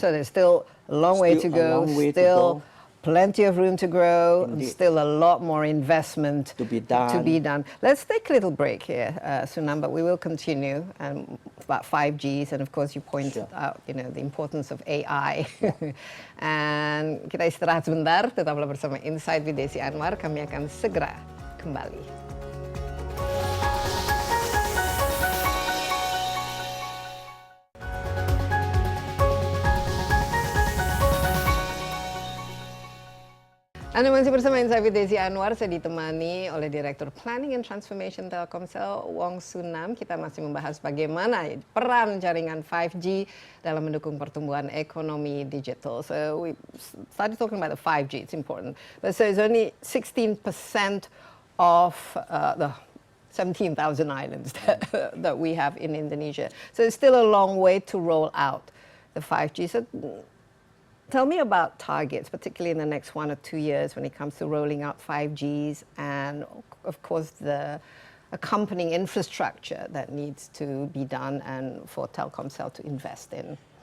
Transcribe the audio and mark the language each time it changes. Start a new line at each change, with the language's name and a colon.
English: So there's still a long way to go, still plenty of room to grow, and still a lot more investment to be done. Let's take a little break here, Soon Nam, but we will continue about 5Gs, and of course you pointed out, the importance of AI.
Indonesian: And kita istirahat sebentar, tetaplah bersama Insight with Desi Anwar. Kami akan segera kembali. Anda masih bersama Insight with Desi Anwar. Saya ditemani oleh Direktur Planning and Transformation Telkomsel, Wong Soon Nam. Kita masih membahas bagaimana peran jaringan 5G dalam mendukung pertumbuhan ekonomi digital.
English: So we started talking about the 5G, it's important. But so it's only 16% of the 17,000 islands that we have in Indonesia. So it's still a long way to roll out the 5G. So tell me about targets, particularly in the next 1 or 2 years when it comes to rolling out 5Gs and, of course, the accompanying infrastructure that needs to be done and for Telkomsel to invest in.